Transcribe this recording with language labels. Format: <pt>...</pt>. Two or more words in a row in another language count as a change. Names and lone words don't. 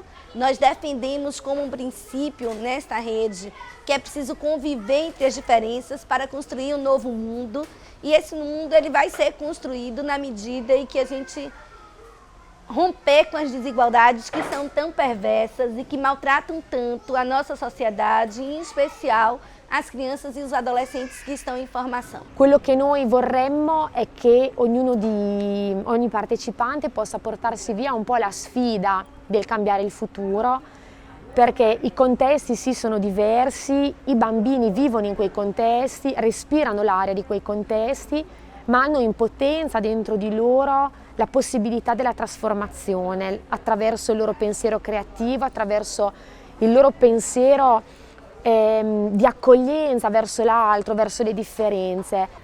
<pt>Nós defendemos como um princípio nesta rede que é preciso conviver entre as diferenças para construir um novo mundo. E esse mundo ele vai ser construído na medida em que a gente romper com as desigualdades que são tão perversas e que maltratam tanto a nossa sociedade, em especial as crianças e os adolescentes que estão em formação.</pt> <it>Quello che noi vorremmo è che ogni partecipante possa portarsi via un po' la sfida del cambiare il futuro, perché i contesti sì sono diversi, i bambini vivono in quei contesti, respirano l'aria di quei contesti, ma hanno in potenza dentro di loro la possibilità della trasformazione attraverso il loro pensiero creativo, attraverso il loro pensiero di accoglienza verso l'altro, verso le differenze.</it>